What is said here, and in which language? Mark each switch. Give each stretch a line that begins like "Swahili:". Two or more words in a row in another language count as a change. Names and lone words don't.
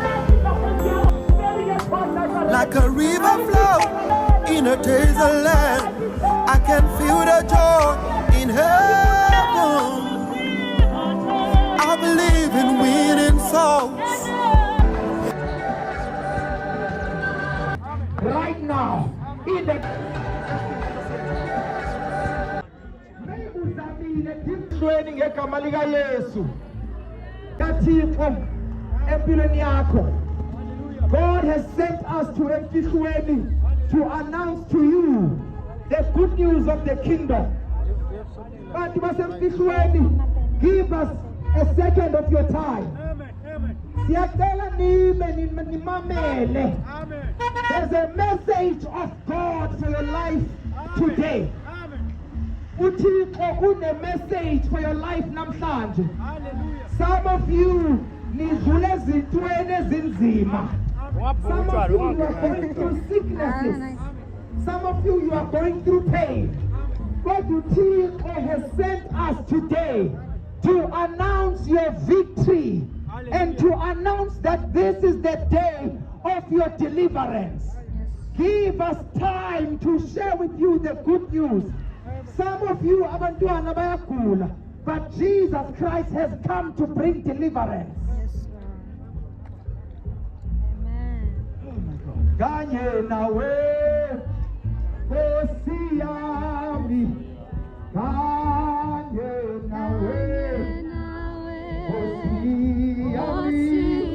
English: Like a river flow in a desert land, I can feel the joy in heaven. I believe in winning souls. Right now, in the training
Xhosa: egama lika Yesu kaThixo empilweni yakho.
English: God has sent us to Emfihlweni to announce to you the good news of the kingdom. But basemfihlweni, give us a second of your time.
Xhosa: Siyacela nimamele.
English: There's a message of God for your life today.
Xhosa: uThixo une
English: message for your life namhlanje. Some of you
Xhosa: nidlule ezintweni ezinzima.
English: Some of you are going through sicknesses. Some of you are going through pain. God uThixo has sent us today to announce your victory and to announce that this is the day of your deliverance. Give us time to share with you the good news. Some of you
Xhosa: abantwana bayagula,
English: but Jesus Christ has come to bring deliverance.
Zulu: Kanye nawe Nkosi yami, kanye nawe Nkosi yami,